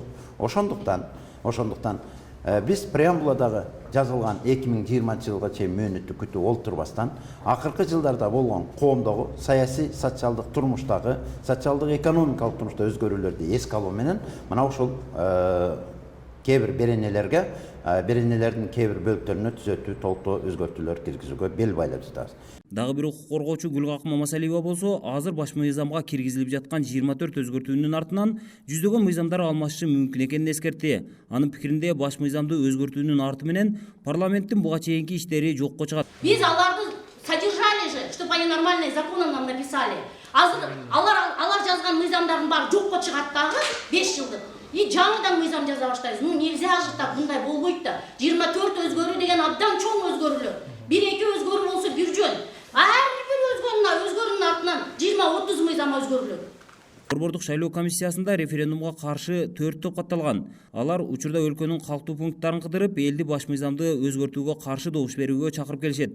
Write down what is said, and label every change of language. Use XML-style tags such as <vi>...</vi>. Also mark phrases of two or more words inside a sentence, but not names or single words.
<ky>Ошондуктан биз преамбуладагы жазылган 2020-жылга чейин мөөнөттү күтүп олтурбастан, акыркы жылдарда болгон коомдогу саясий, социалдык турмуштагы, социалдык экономикалык турмушта өзгөрүүлөрдү эске алуу менен мына ушул кээ бир беренелердин кээ бир бөлүктөрүнө түзөтүү, толуктоо өзгөртүүлөр киргизүүгө бел байлап жатабыз. Дагы бир укук коргоочу Гүлгакым Мамасалиева болсо, азыр баш мыйзамга киргизилип жаткан 24 өзгөртүүнүн артынан жүздөгөн мыйзамдар алмашышы мүмкүн экенин эскертти. Анын пикиринде баш мыйзамды өзгөртүүнүн арты менен парламенттин буга чейинки иштери жокко чыгат. Биз аларды</ky> <ru>содержали же, чтобы они нормальные законы нам написали.</ru> <ky>Азыр алар жазган мыйзамдардын баары жокко чыгат дагы 5 жылдык. И жаңыдан мыйзам жаза баштайбыз.</ky> <ru>Нельзя же так,</ru> <ky>мындай болбойт да. 24 өзгөрүү деген абдан чоң өзгөрүүлөр. 1-2 өзгөрүү болсо бир жөн. Ар бир өзгөрүүнүн артынан 20-30 мыйзам өзгөрүлөт. Борбордук шайлоо комиссиясында референдумга каршы 4 топ катталган. Алар учурда өлкөнүн калктуу пункттарын кыдырып, элди баш мыйзамды өзгөртүүгө каршы добуш берүүгө чакырып келишет.</ky>